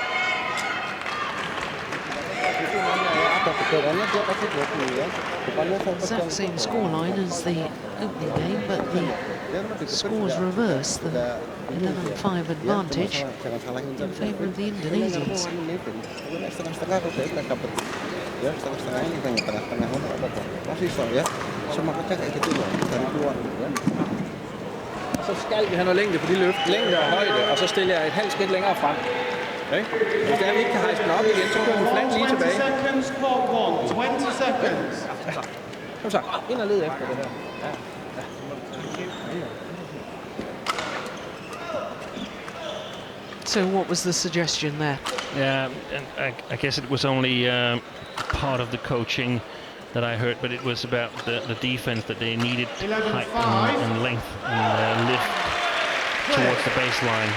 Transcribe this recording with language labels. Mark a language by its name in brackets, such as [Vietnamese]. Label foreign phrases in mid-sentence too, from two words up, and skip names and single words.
[English] Exact same scoreline as the opening game, but the scores reverse, the 11-5 advantage in favour of the Indonesians. [Danish] Så skal vi have noget længde på de løft, længde og højde, og så stiller jeg et halvt skridt længere frem. Okay? Hvis der vi ikke kan hejse den op igen, så kører vi flanken lige tilbage. [English] 20 seconds, clock 1, 20 seconds. [Danish] Kom så, ind og led efter det her. Ja. [English] So what was the suggestion there? Yeah, and I guess it was only part of the coaching that I heard, but it was about the defense, that they needed height and length and lift towards the baseline.